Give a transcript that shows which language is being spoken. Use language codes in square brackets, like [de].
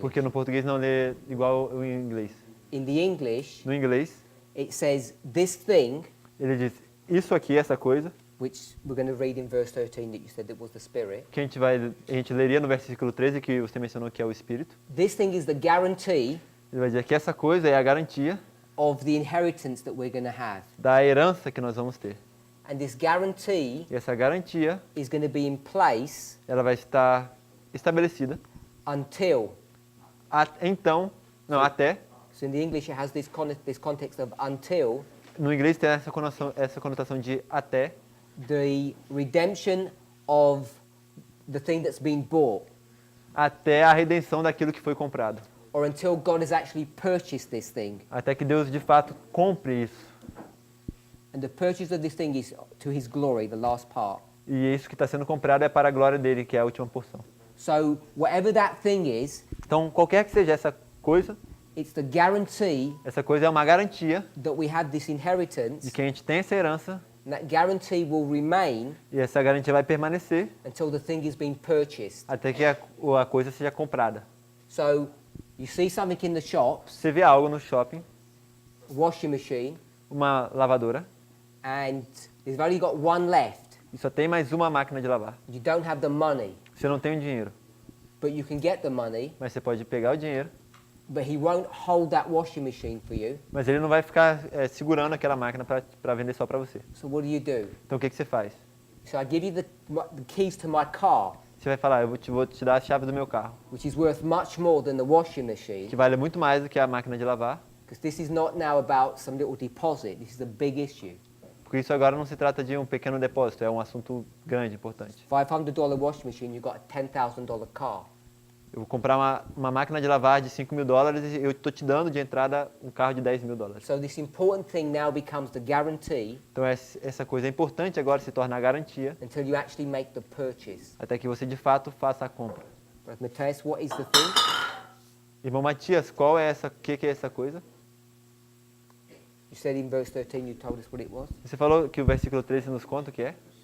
[pt] Porque no português não lê igual o inglês. [en] In the English, [pt] No inglês, [en] it says this thing, [pt] ele diz isso aqui, essa coisa, [en] which we're going to read in verse 13 that you said that was the Spirit. [pt] que a gente leria no versículo 13, que você mencionou que é o Espírito. [en] This thing is the guarantee [pt] Ele vai dizer que essa coisa é a garantia [en] of the inheritance that we're going to have. [pt] da herança que nós vamos ter. [en] And this guarantee [pt] E essa garantia, [en] is going to be in place [pt] ela vai estar estabelecida [en] until. [pt] então, não, até. [en] So in the English it has this context of until [pt] No inglês tem essa conotação de até, [en] the redemption of the thing that's been bought, [pt] até a redenção daquilo que foi comprado. [en] or until God has actually purchased this thing. [pt] Até que Deus de fato compre isso. [en] And the purchase of this thing is to His glory, the last part. [pt] E isso que está sendo comprado é para a glória dele, que é a última porção. [en] So whatever that thing is, [pt] Então, qualquer que seja essa coisa [en] it's the [pt] coisa é uma garantia [en] that we have this inheritance, [pt] de que a gente tem essa herança, [en] and that guarantee will remain [pt] e essa garantia vai permanecer [en] until the thing is being purchased. [pt] até que a coisa seja comprada. [en] So you see something in the shops, [pt] Você vê algo no shopping, [en] washing machine, [pt] uma lavadora, [en] and they've only got one left. [pt] e só tem mais uma máquina de lavar. [en] You don't have the money, [pt] Você não tem o dinheiro, [en] but you can get the money, [pt] mas você pode pegar o dinheiro, [en] but he won't hold that washing machine for you. [pt] mas ele não vai ficar segurando aquela máquina para vender só para você. [en] So what do? [pt] Então o que você faz? [en] So I give you the keys to my car, [pt] Você vai falar, eu vou te dar a chave do meu carro, [en] which is worth much more than the washing machine, [pt] que vale muito mais do que a máquina de lavar, [en] because this is not now about some little deposit. This is a big issue. [pt] porque isso agora não se trata de um pequeno depósito, é um assunto grande, importante. [en] $500 washing machine, you got a $10,000 car. [pt] Eu vou comprar uma máquina de lavar de $5.000 e eu estou te dando de entrada um carro de $10.000. [en] So this important thing now becomes the guarantee [pt] Então essa coisa é importante agora se torna a garantia, [en] until you actually make the purchase. [pt] até que você de fato faça a compra. [en] Brother Matthias, what is the thing? [pt] Irmão Matias, qual é essa, que é essa coisa? [en] You said in verse 13 you told us what it was. [pt] Você falou que o versículo 13 nos conta o que é?